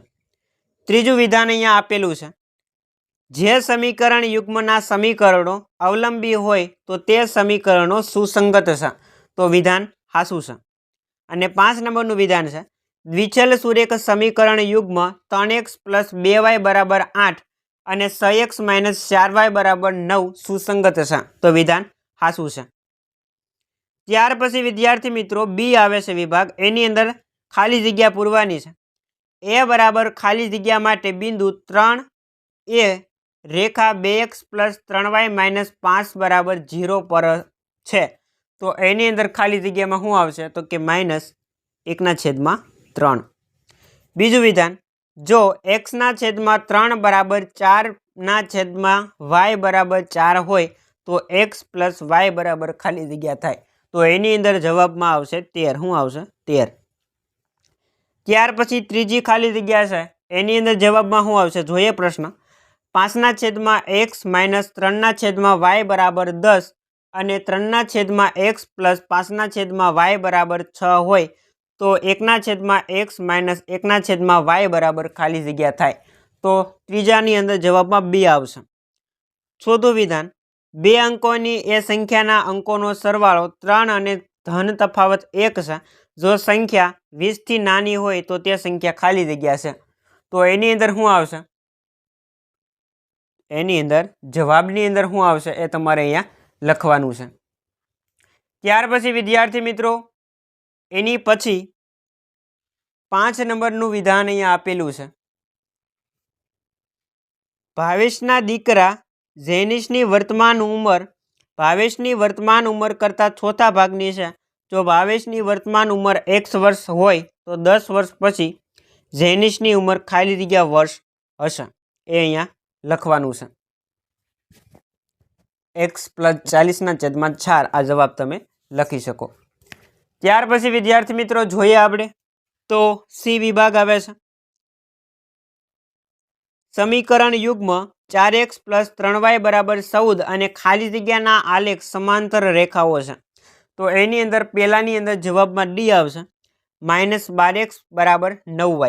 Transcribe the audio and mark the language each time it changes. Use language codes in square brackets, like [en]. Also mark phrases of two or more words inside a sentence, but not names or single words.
[gu] ત્રીજું વિધાન અહીંયા આપેલું છે, જે સમીકરણ યુગ્મના સમીકરણો અવલંબી હોય તો તે સમીકરણો સુસંગત છે તો વિધાન હાચું છે। અને 5 નંબરનું વિધાન છે, દ્વિચલ સુરેખ સમીકરણ યુગ્મ 3x + 2y = 8 અને 6x - 4y = 9 सुसंगत છે તો વિધાન હાચું છે। ત્યાર પછી વિદ્યાર્થી મિત્રો બી આવે છે વિભાગ, એની અંદર ખાલી જગ્યા પૂરવાની છે। એ બરાબર ખાલી જગ્યા માટે બિંદુ 3 એ રેખા 2x + 3y - 5 = 0 પર છે તો એની અંદર ખાલી જગ્યામાં શું આવશે? તો કે -1/3। બીજું વિધાન, જો x ના છેદમાં 3 = 4 ના છેદમાં y = 4 હોય તો x + y = ખાલી જગ્યા થાય તો એની અંદર જવાબમાં આવશે 13। શું આવશે? 13। ત્યાર પછી ત્રીજી ખાલી જગ્યા છે એની અંદર જવાબમાં શું આવશે જોઈએ પ્રશ્ન। 5 ના છેદમાં x - 3 ના છેદમાં y = 10 અને 3 ના છેદમાં x + 5 ના છેદમાં y = 6 હોય તો 1 ના છેદમાં x - 1 ના છેદમાં y = ખાલી જગ્યા થાય તો ત્રીજાની અંદર જવાબમાં બી આવશે। ચોથું વિધાન, બે અંકોની એ સંખ્યાના અંકોનો સરવાળો 3 અને ધન તફાવત 1 છે। જો સંખ્યા 20 થી નાની હોય તો તે સંખ્યા ખાલી જગ્યા છે તો એની અંદર શું આવશે? એની અંદર જવાબની અંદર શું આવશે એ તમારે અહીંયા લખવાનું છે। ત્યાર પછી વિદ્યાર્થી મિત્રો એની પછી 5 નંબરનું વિધાન અહીંયા આપેલું છે, ભાવેશના દીકરા જેનિશની વર્તમાન ઉમર કરતા ચોથા ભાગની છે। જો ભાવેશની વર્તમાન ઉમર 1 વર્ષ હોય તો 10 વર્ષ પછી જેનિશની ઉમર ખાલી જગ્યા વર્ષ હશે એ અહીંયા લખવાનું છે। x + 40/4 આ જવાબ તમે લખી શકો। ત્યાર પછી વિદ્યાર્થી મિત્રો જોઈએ આપણે તો સી વિભાગ આવે છે। સમીકરણ યુગ્મ 4x + 3y = 14 અને ખાલી જગ્યાના આલેખ સમાંતર રેખાઓ છે તો એની અંદર પહેલાની અંદર જવાબમાં ડી આવશે, -12x = 9y।